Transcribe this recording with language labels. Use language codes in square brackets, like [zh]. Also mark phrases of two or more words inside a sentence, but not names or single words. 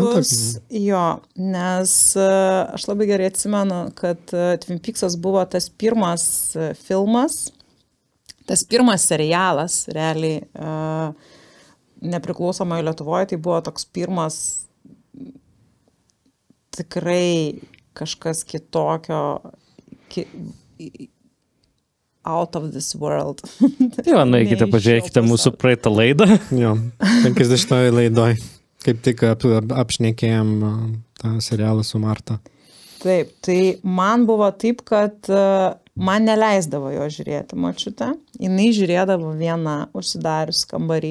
[lt] Jo, nes aš labai gerai atsimenu, kad Twin Peaksas buvo tas pirmas filmas, tas pirmas serialas, realiai, nepriklausomoje Lietuvoje, tai buvo toks pirmas tikrai kažkas kitokio, [en] out of this world. [lt] Tai nueikite, pažiūrėkite mūsų praeitą laidą. Jo, 50 laidoj. Kaip tik apšnekėjom tą serialą su Marta. Taip, tai man buvo taip, kad man neleisdavo jo žiūrėti močiutę. Jinai žiūrėdavo vieną užsidarius kambarį.